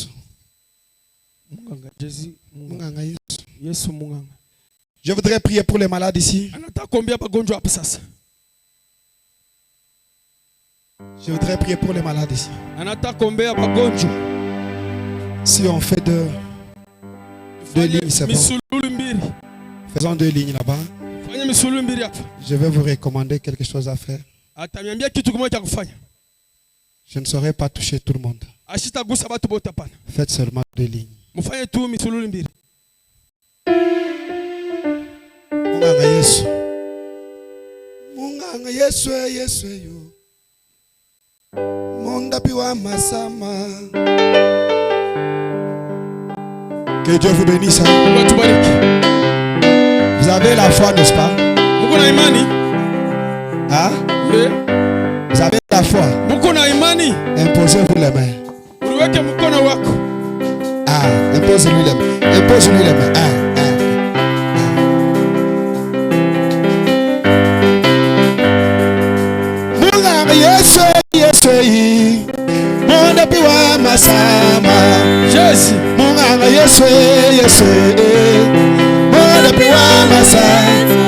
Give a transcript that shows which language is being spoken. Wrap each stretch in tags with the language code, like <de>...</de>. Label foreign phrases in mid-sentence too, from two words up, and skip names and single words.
<ln>Munganga Jésus. Munganga Yesu. Yesu munganga.</ln> <fr>Je voudrais prier pour les malades ici. Je voudrais prier pour les malades ici. Si on fait deux lignes, c'est bon. Faisons 2 lignes là-bas. Je vais vous recommander quelque chose à faire. Je ne saurais pas toucher tout le monde. Faites seulement 2 lignes.</fr> <ln>Munganga Yesu. Munganga Yesu Yesu yo. Mondapi wa masama.</ln> <fr>Que Dieu vous bénisse. Vous avez la foi, n'est-ce pas? Hein? Vous avez la foi. Imposez-vous les mains. Ah, impose-lui les mains. Impose-lui les mains.</fr> <ln>Munganga Yesu Yesu yi. Mondapi wa masama. Jésus. Munganga Yesu Yesu. Mondapi wa masama.</ln>